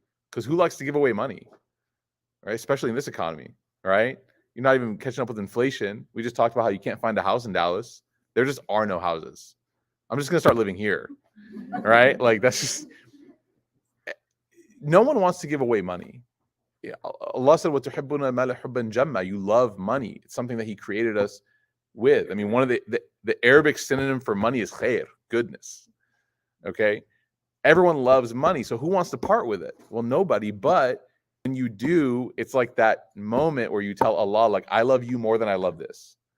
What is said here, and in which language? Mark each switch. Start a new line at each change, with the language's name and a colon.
English: Because who likes to give away money, right? Especially in this economy, right? You're not even catching up with inflation. We just talked about how you can't find a house in Dallas. There just are no houses. I'm just going to start living here, right? Like that's just, no one wants to give away money. Yeah, Allah said,
Arabic: وَتُحِبُّونَ الْمَالَ حُبًّا جَمًّا.
English: You love money. It's something that He created us with. I mean, one of the Arabic synonym for money is khair, goodness. Okay? Everyone loves money. So who wants to part with it? Well, nobody. But when you do, it's like that moment where you tell Allah, like, I love you more than I love this.